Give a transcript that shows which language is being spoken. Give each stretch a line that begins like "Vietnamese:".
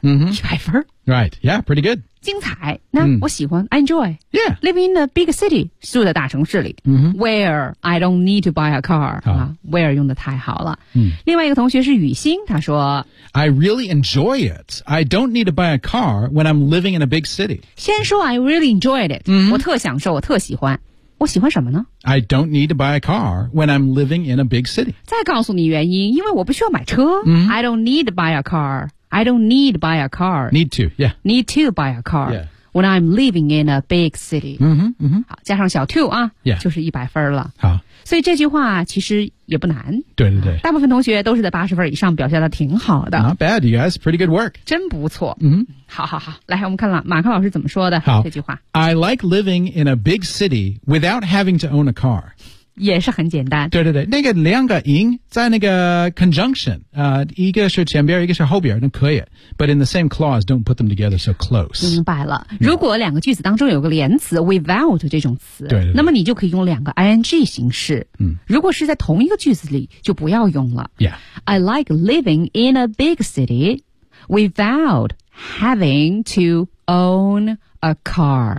Chinese: mm-hmm. 100分。
English: Right, yeah, pretty good.
Chinese: 精彩，那我喜欢、
English: I enjoy. Yeah. Living in a big city,
Chinese: 住在大城市里、 mm-hmm.
English: Where I don't need to buy a car、Where
Chinese: 用的太好了、另外一个同学是雨欣，他说
English: I really enjoy it. I don't need to buy a car when I'm living in a big city.
Chinese: 先说
English: I really enjoyed it、 mm-hmm.
Chinese: 我特享受，我特喜欢。我喜欢什么呢？
English: I don't need to buy a car when I'm living in a big city.
Chinese: 再告诉你原因，因为我不需要买车、 mm-hmm.
English: I don't need to buy a carI don't need buy a car. Need to, yeah. Need to buy a car. Yeah. When I'm living in a big city. 嗯哼，嗯哼。
Chinese: 好，加上小 to 啊，
English: yeah.
Chinese: 就是100分了。好，所以这句话其实也不难。对对对。大部分同学都是在80分以上，表现的挺好的。
English: Not bad, you guys. Pretty good work.
Chinese: 真不错。嗯、mm-hmm. ，好好好，来，我们看了马克老师怎么说的好这句话。
English: I like living in a big city without having to own a car.
Chinese: 也是很简单。对对对，那个两个音在那个 conjunction、一个是前边一个是后边，那可以
English: but in the same clause don't put them together so close。
Chinese: 明白了、
English: no.
Chinese: 如果两个句子当中有个连词 without 这种词，对对对，那么你就可以用两个 ing 形式、如果是在同一个句子里就不要用了、
English: yeah. I like living in a big city without having to own a car.